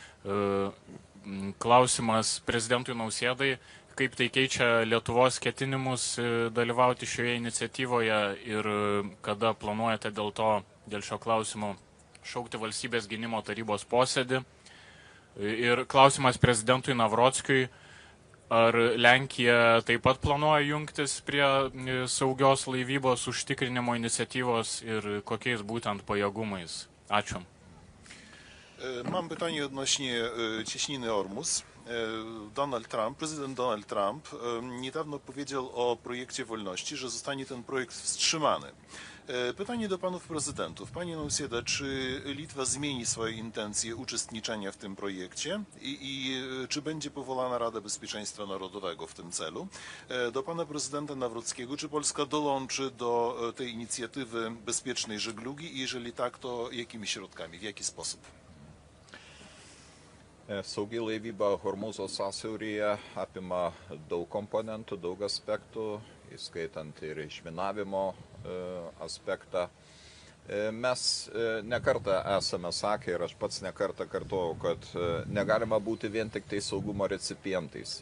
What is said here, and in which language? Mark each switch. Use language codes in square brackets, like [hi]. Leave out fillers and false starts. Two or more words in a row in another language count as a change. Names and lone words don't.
[lt] Klausimas prezidentui Nausėdai, kaip tai keičia Lietuvos ketinimus dalyvauti šioje iniciatyvoje ir kada planuojate dėl šio klausimo šaukti valstybės gynimo tarybos posėdį. Ir klausimas prezidentui Navrockiui, ar Lenkija taip pat planuoja jungtis prie saugios laivybos užtikrinimo iniciatyvos ir kokiais būtent pajėgumais? Ačiū. [pl] Mam pytanie odnośnie cieśniny Ormus. Prezydent Donald Trump niedawno powiedział o projekcie wolności, że zostanie ten projekt wstrzymany. Pytanie do panów prezydentów. Panie Nausėda, czy Litwa zmieni swoje intencje uczestniczenia w tym projekcie i czy będzie powołana Rada Bezpieczeństwa Narodowego w tym celu? Do pana prezydenta Nawrockiego, czy Polska dołączy do tej inicjatywy bezpiecznej żeglugi i jeżeli tak, to jakimi środkami, w jaki sposób? [lt] Saugi laivyba Hormūzo sąsiauryje apima daug komponentų, daug aspektų, įskaitant ir išminavimo aspektą. Mes nekartą esame sakę ir aš pats nekartą kartuoju, kad negalima būti vien tik tai saugumo recipientais.